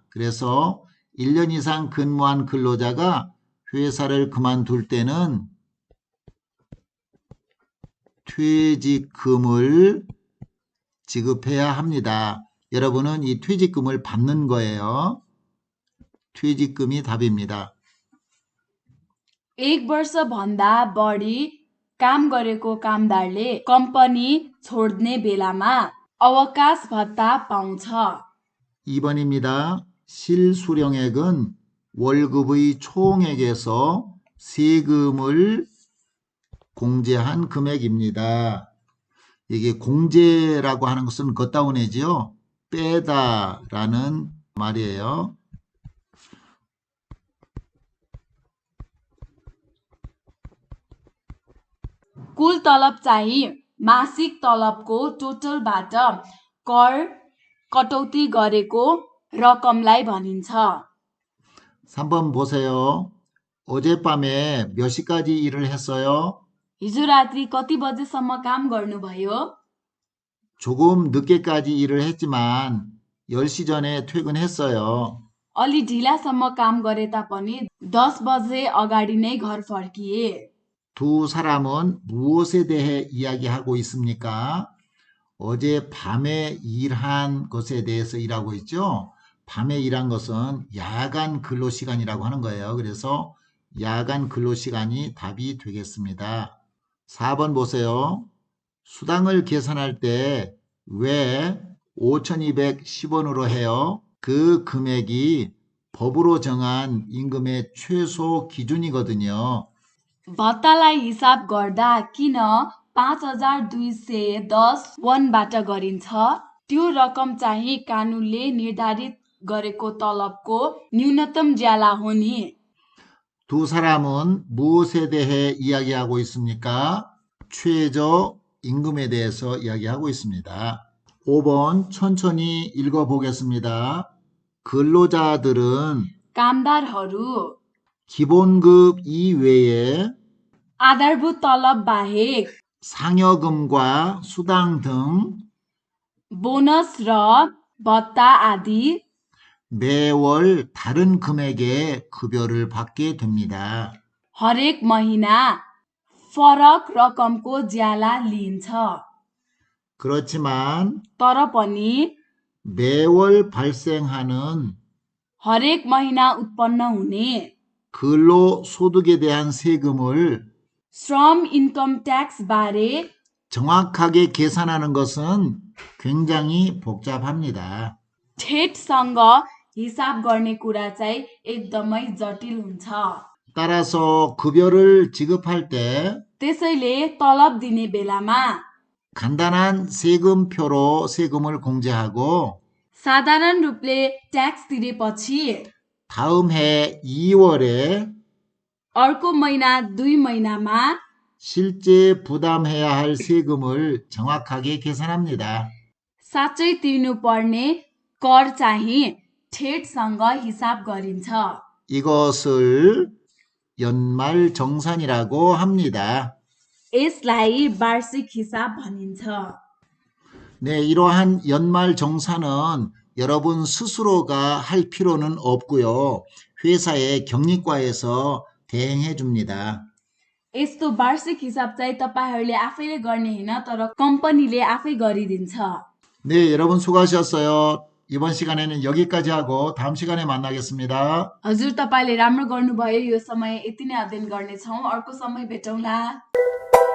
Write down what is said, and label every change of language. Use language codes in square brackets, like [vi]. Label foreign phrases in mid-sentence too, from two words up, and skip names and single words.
[ko] 그래서 1년 이상 근무한 근로자가 회사를 그만둘 때는 퇴직금을 지급해야 합니다. 여러분은 이 퇴직금을 받는 거예요. 퇴직금이 답입니다. [ne] 1वर्षभन्दा बढी काम गरेको कामदारले कम्पनी छोड्ने बेलामा अवकाश भत्ता पाउँछ। [ko] 2번입니다. 실수령액은 월급의 총액에서 세금을 공제한 금액입니다. 이게 공제라고 하는 것은 걷다 내지요. 빼다라는 말이에요. [ne] कुल तलब चाहिँ मासिक तलबको टोटलबाट कर कटौती गरेको रकमलाई भनिन्छ। [ko] 3번 보세요. 어젯밤에 몇 시까지 일을 했어요? [ne] हिजो रात्रि कति बजेसम्म काम गर्नुभयो? [ko] 조금 늦게까지 일을 했지만 10시 전에 퇴근했어요. [ne] अलि ढिलासम्म काम गरे तापनि 10 बजे अगाडि नै घर फर्किए। [ko] 두 사람은 무엇에 대해 이야기하고 있습니까? 어제 밤에 일한 것에 대해서 일하고 있죠. 밤에 일한 것은 야간 근로시간이라고 하는 거예요. 그래서 야간 근로시간이 답이 되겠습니다. 4번 보세요. 수당을 계산할 때 왜 5,210원으로 해요? 그 금액이 법으로 정한 임금의 최소 기준이거든요. [ne] भत्तालाई हिसाब गर्दा किन 5210 वनबाट गरिन्छ? त्यो रकम चाहिँ कानुनले निर्धारित गरेको तलबको न्यूनतम ज्याला हो नि। [ko] 두 사람은 무엇에 대해 이야기하고 있습니까? 최저 임금에 대해서 이야기하고 있습니다. 5번 천천히 읽어보겠습니다. 근로자들은 [ne] कामदारहरू [ko] 기본급 이외에 [ne] आधारभूत तलब बाहेक [ko] 상여금과 수당 등 [ne] बोनस र भत्ता आदि [ko] 매월 다른 금액의 급여를 받게 됩니다. [ne] हरेक महिना फरक रकमको ज्याला लिइन्छ। [ko] 그렇지만 [ne] तर पनि [ko] 매월 발생하는 [ne] हरेक महिना उत्पन्न हुने [ko] 근로소득에 대한 세금을 [ne] श्रम [en] income tax [ne] बारे [ko] 정확하게 계산하는 것은 굉장히 복잡합니다. [ne] ठेटसँग हिसाब गर्ने कुरा चाहिँ एकदमै जटिल हुन्छ। [ko] 따라서 급여를 지급할 때 [ne] त्यसैले तलब दिने बेलामा [ko] 간단한 세금표로 세금을 공제하고 [ne] साधारण रूपले ट्याक्स तिरेपछि [ko] 다음 해 2월에 [ne] अर्को महिना 2 महिनामा [ko] 실제 부담해야 할 세금을 정확하게 계산합니다. [ne] साँच्चै तिर्नुपर्ने कर चाहिँ ठेटसँग हिसाब गरिन्छ। [ko] 이것을 연말정산이라고 합니다. [ne] यसलाई वार्षिक हिसाब भनिन्छ। [ko] 네, 이러한 연말정산은 여러분 스스로가 할 필요는 없고요. 회사의 격리과에서 대행해 줍니다. [ne] यस्तो वार्षिक हिसाब चाहिँ तपाईहरूले आफैले गर्ने होइन, तर कम्पनीले आफै गरिदिन्छ। [ko] 네, 여러분 수고하셨어요. 이번 시간에는 여기까지 하고 다음 시간에 만나겠습니다. [ne] हजुर, तपाईँले राम्रो गर्नुभयो। यो समय यति नै अध्ययन गर्नेछौँ। अर्को समय भेटौँला।